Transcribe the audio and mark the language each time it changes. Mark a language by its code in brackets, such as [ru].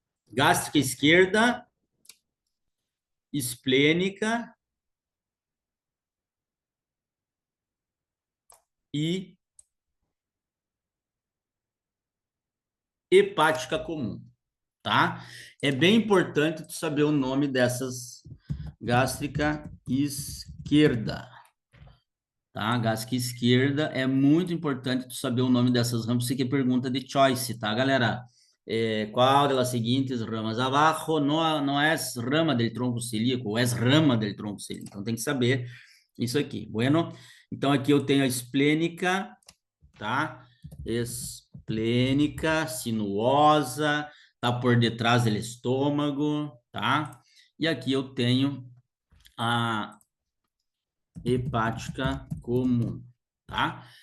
[pt] Gástrica esquerda, esplênica e hepática comum, tá? É bem importante tu saber o nome dessas gástrica esquerda, tá? Gástrica esquerda é muito importante tu saber o nome dessas ramas, isso aqui é pergunta de choice, tá, galera? [es] ¿Cuál de las siguientes ramas abajo no es rama del tronco celíaco, o es rama del tronco celíaco? [pt] Então tem que saber isso aqui. Bueno, então aqui eu tenho a esplênica, tá? Esplênica, sinuosa, tá por detrás do estômago, tá? E aqui eu tenho a hepática comum, tá?